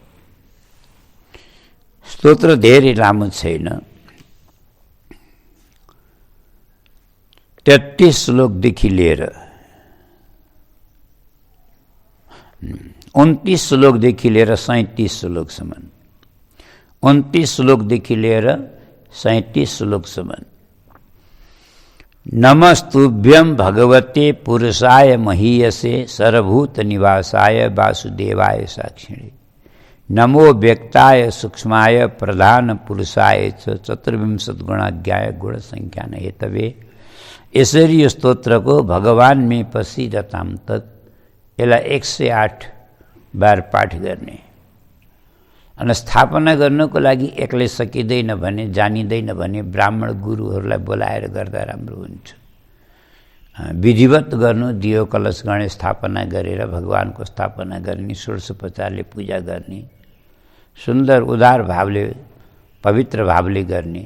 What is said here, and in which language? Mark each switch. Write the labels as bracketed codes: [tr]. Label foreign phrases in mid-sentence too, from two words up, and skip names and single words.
[ne] स्तोत्र धेरै लामो छैन, 33 श्लोकदेखि लिएर 29 श्लोकदेखि लिएर 37 श्लोकसम्म, 29 श्लोकदेखि लिएर 37 श्लोकसम्म। [sa] नमस्तुभ्यं भगवते पुरुषाय महीयसे सर्वभूत निवासाय वासुदेवाय साक्षिणे। नमो व्यक्ताय सूक्ष्माय प्रधान पुरुषाय च चतुर्विंशतिगुणाज्ञाय गुणसंख्यान हेतवे। [ne] यसरी यो स्तोत्रको भगवान मे पसिरताम तत् यसलाई 108 बार पाठ गर्ने। अनि स्थापना गर्नको लागि एक्लै सकिँदैन भने, जानिँदैन भने ब्राह्मण गुरुहरूलाई बोलाएर गर्दा राम्रो हुन्छ। विधिवत गर्नु, दियो कलश गणेश स्थापना गरेर भगवानको स्थापना गर्ने, षोडशोपचारले पूजा गर्ने, सुन्दर उदार भावले पवित्र भावले गर्ने।